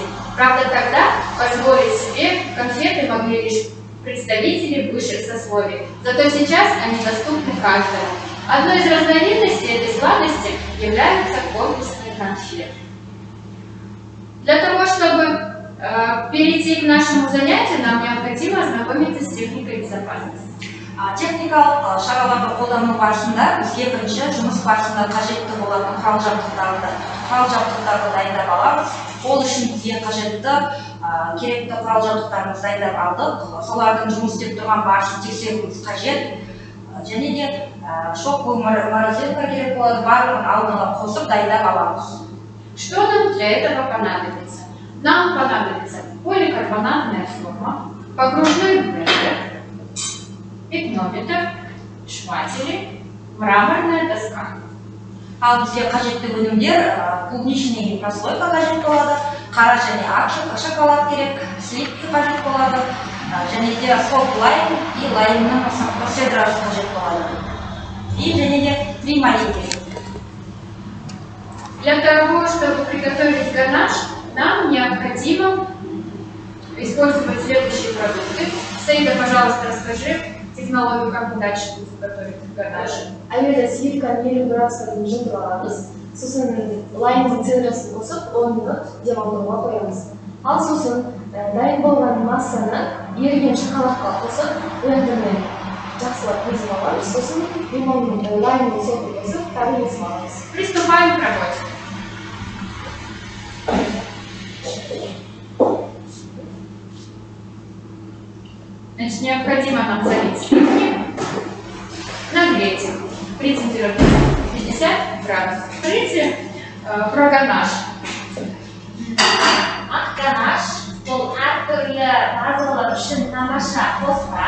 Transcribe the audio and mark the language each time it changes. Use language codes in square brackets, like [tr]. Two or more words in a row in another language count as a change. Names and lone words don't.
[ru] Правда, тогда позволить себе конфеты могли лишь представители высших сословий. Зато сейчас они доступны каждому. Одной из разновидностей этой сладости являются конкурсные конфеты. Для того, чтобы перейти к нашему занятию, нам необходимо ознакомиться с техникой безопасности. [kk] Техникалық шараларды қолдану барысында бізге бірінші жұмыс барысында қажетті болатын құрал-жабдықтарды дайындап аламыз. Ол үшін бізге қажетті керекті құрал-жабдықтарымызды дайындап алдық. Солардың жұмыс істеп тұрған барысын тексеруіміз қажет. Және де [ru] шок морозилка [kk] керек болады, барлығын алдыға қосып дайындап аламыз. [ru] Что нам для этого понадобится? Нам понадобится поликарбонатная форма, погружной блендер, пикнометр, шпатели, мраморная доска. [kk] Ал бізге қажетті өнімдер [ru] клубничный прослойка [kk] қажет болады, қара және ақ шоколад керек, сливки қажет болады, және де софт лайм и лаймның концентрациясы қажет болады. И және де тримарин керек. [ru] Для того, чтобы приготовить ганаш, нам необходимо использовать следующие продукты. Саида, пожалуйста, расскажи технологию, как мы дальше будем готовить ганаш. [kk] Әуелі сливка 50 градусқа дейін жылытып аламыз. Сосын лаймның цедрасын қосып 10 минут демалдыруға қоямыз. Ал сосын дайын болған массаны еріген шоколадқа қосып, блендермен жақсылап езіп аламыз. Сосын лаймның сотын қосып, тағы езіп аламыз. [ru] Приступаем к работе. Значит, необходимо нам залить сливки, нагреть их при температуре 50 градусов. Скажите про ганаш. [kk] Ганаш бұл әртүрлі тазалық үшін тамаша қоспа.